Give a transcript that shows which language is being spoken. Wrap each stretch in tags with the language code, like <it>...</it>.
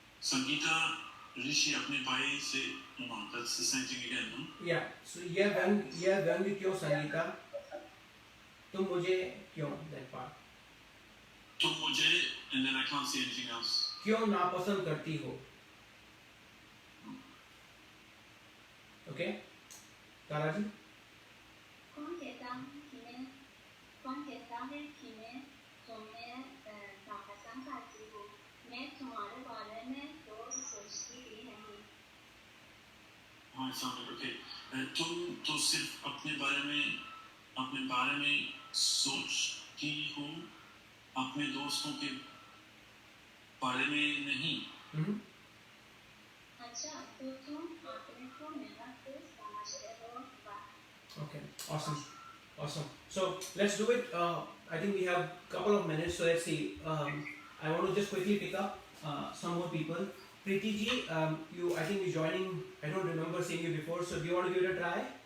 <hi>संगीता, ऋषि अपने भाई से,</hi> <en>that's the same thing again, no? Yeah.</en> <hi>So यह व्यंग क्यों संगीता? तुम मुझे क्यों,</hi> <en>that part.</en> <hi>तुम मुझे,</hi> <en>and then I can't see anything else.</en> <hi>क्यों नापसंद करती हो?</hi> <en>Okay. Taraji?</en> <hi>कौन कहता कि मैं कौन कहता है कि मैं तुम्हें नापसंद करती हूँ? मैं तुम्हारे बारे में तो सोचती भी नहीं।</hi> <en>हाँ, sound okay.</en> <hi>तुम तो सिर्फ अपने बारे में सोचती हो, अपने दोस्तों के बारे में नहीं। अच्छा, तो तुम अपने को मेरा दोस्त समझते हो? वाह।</hi> <en>Okay, awesome. So let's do it. I think we have a couple of minutes, so let's see. I want to just quickly pick up some more people. Preeti ji, I think you're joining. I don't remember seeing you before, so do you want to give it a try?</en>